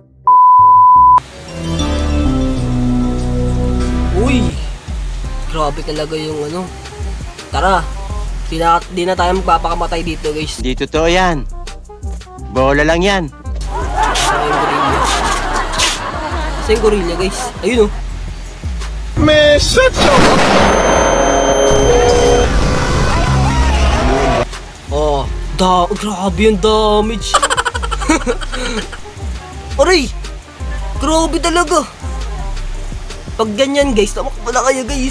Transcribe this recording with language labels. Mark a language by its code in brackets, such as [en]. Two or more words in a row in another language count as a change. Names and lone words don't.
[tl] Uy! Grabe talaga yung ano. Tara, di na tayo magpapakamatay dito, guys. Di totoo yan. Bola lang yan. Sa yung gorilla, guys. Ayun oh. [en] Man, shut your... [tl] Oh, Grabe yung damage. Aray! Grabe talaga. Pag ganyan guys, tamak pala kayo guys.